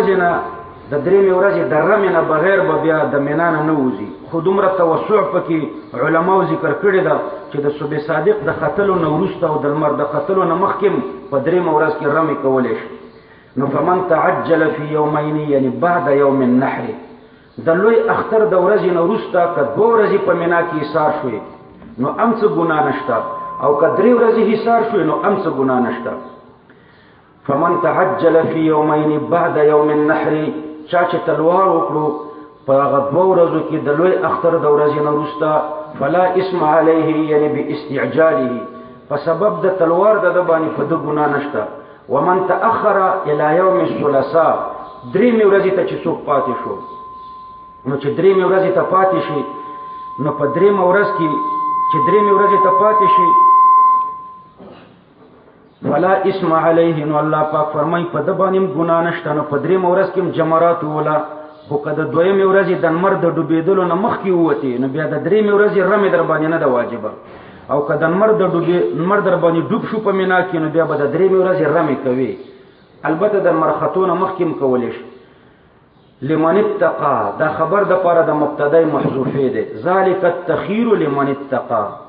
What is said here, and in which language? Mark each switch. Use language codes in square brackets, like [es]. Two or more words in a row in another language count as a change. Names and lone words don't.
[ps] ورځې د رمې نه بغیر به بیا د مینا نه نه وځي خو دومره توسع پکې علماو ذکر کړې ده چې د صبح صادق د ختلو نه وروسته او د لمر د ختلو نه مخکې په درېمه ورځ کې رمې کولی شي نو [ar] فمن تعجل فی یومین [ps] یعنی [ar] بعد یوم النحر [ps] د لوی اختر د ورځې نه وروسته که دوه ورځې په مینا کې حصار شوې نو هم څه ګناه نشته او که درې ورځې حصار شوې نو هم څه ګناه نشته [ar] فمن تعجل فی یومین بعد یوم النحر [ps] چا چې تلوار وکړو په هغه دوه ورځو کې د لوی اختر د ورځې نه وروسته [ar] فلا اسم علیه یعنی باستعجاله [ps] په سبب د تلوار د ده باندې په ده ګناه نشته [ar] ومن تأخر الى یوم الثلاثاء [ps] درېمې ورځې ته چې څوک پاتې شو نو چې درېمې ورځې ته پاتې شي نو په درېمه ورځ کې چې درېمې ورځې ته پاتې شي [ar] فلا اسم علیه [ps] نو الله پاک فرمایي په ده باندې هم ګناه نشته نو په درېمه ورځ کې هم جمرات ووله خو که د دویمې ورځې د لمر د ډوبېدلو نه مخکې ووتې نو بیا د درېمې ورځې رمې در باندې نه ده واجبه او که د لمر در باندې ډوب شو په مینا کې نو بیا به د درېمې ورځې رمې کوي البته د لمر ختو نه مخکې هم کولی شي [ar] لمن اتقا [ps] دا خبر د پاره د مبتدای محذوفه ده [ar] ذالک التخیر لمن اتقا